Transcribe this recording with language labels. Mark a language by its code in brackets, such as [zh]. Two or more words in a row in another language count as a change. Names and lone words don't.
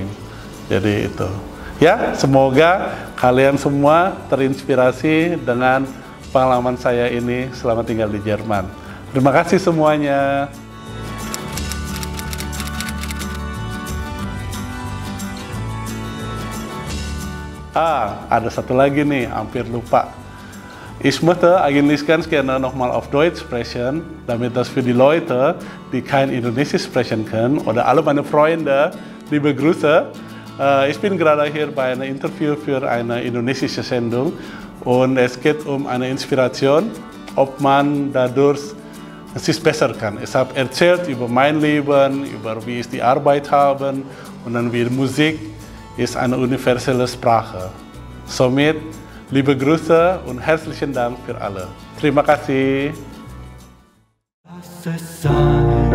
[id] Jadi itu ya, semoga kalian semua terinspirasi dengan pengalaman saya ini selama tinggal di Jerman. Terima kasih semuanya. Ada satu lagi nih, hampir lupa. [de] Ich möchte eigentlich ganz gerne nochmal auf Deutsch sprechen, damit das für die Leute, die kein Indonesisch sprechen können, oder alle meine Freunde, liebe Grüße. Ich bin gerade hier bei einem Interview für eine indonesische Sendung und es geht um eine Inspiration, ob man dadurch es besser kann. Ich habe erzählt über mein Leben, über wie ich die Arbeit habe und dann wie Musik ist eine universelle Sprache. Somit liebe Grüße und herzlichen Dank für alle. [id] Terima kasih.